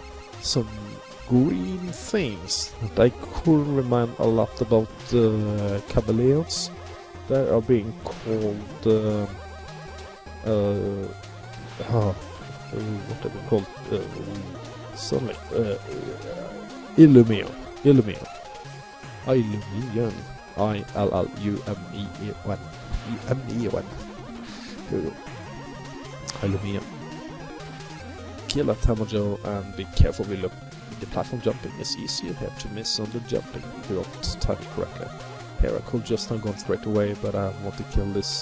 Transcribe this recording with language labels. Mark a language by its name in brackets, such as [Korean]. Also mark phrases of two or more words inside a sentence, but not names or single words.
[English] Some green things that could remind a lot about the chameleons. They are being called what are they called? Something Illumion. Illumion. I-L-L-U-M-E-O-N. E-M-E-O-N. Here we go. Illumion. Kill that Hammerjoe and be careful with the platform jumping. It's easier here to miss on the jumping if you don't time it correctly. Here I could just have gone straight away, but I want to kill this.